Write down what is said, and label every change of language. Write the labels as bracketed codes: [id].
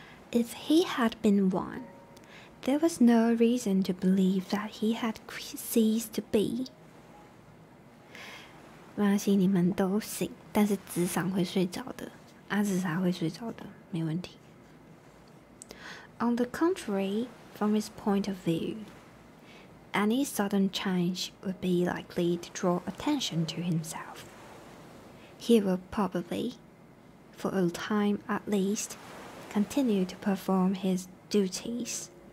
[en] If he had been one, there was no reason to believe that he had ceased to be. [zh] 没关系，你们都醒，但是智商会睡着的，阿紫莎会睡着的，没问题。 [en] On the contrary, from his point of view, any sudden change would be likely to draw attention to himself. He will probably, for a time at least, continue to perform his duties.